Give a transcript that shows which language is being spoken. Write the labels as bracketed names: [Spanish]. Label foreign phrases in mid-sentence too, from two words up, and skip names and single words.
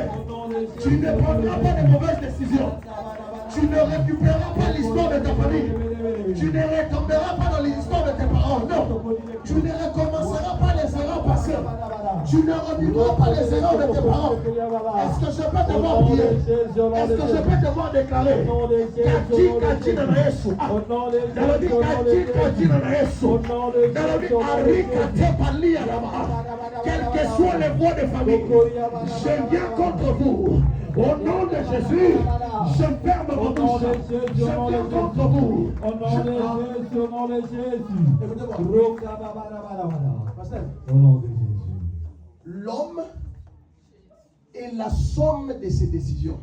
[French] Tu ne prendras pas de mauvaises décisions. Tu ne récupéreras pas l'histoire de ta famille. Tu ne retomberas pas dans l'histoire de tes parents. Non. Tu ne recommenceras pas les erreurs passées. Tu ne revivras pas les erreurs de tes parents. Est-ce que je peux te voir prier? Est-ce que je peux te voir déclarer? [Lingala] Kati na Yesu. Kati na Yesu. [French] Quelles que soient les voies de famille, je viens contre vous. Au nom de Jésus, je ferme mon bouche. Je viens contre vous. Au nom de Jésus. Au nom de Jésus. L'homme est la somme de ses décisions.